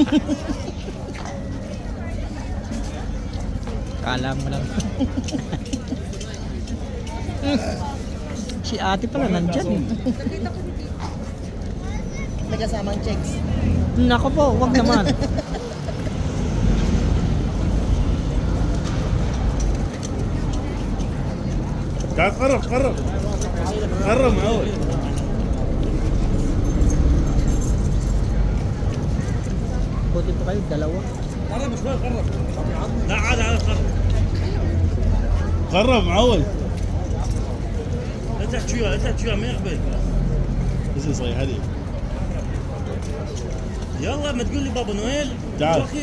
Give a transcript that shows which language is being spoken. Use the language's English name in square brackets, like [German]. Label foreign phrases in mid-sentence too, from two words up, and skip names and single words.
[Filipino] Kala mo lang. Si ate pala nandyan eh. May kasamang checks. Nako po, wag naman. [Arabic] قرب معود. [Filipino] Buti po kayo, dalawa. [Arabic] قرب شوي قرب. لا عاد قرب معود. لا تحكي وياه ما يقبل. بس صغير هذه. يلا ما تقول لي بابا نويل. تعال. أخي.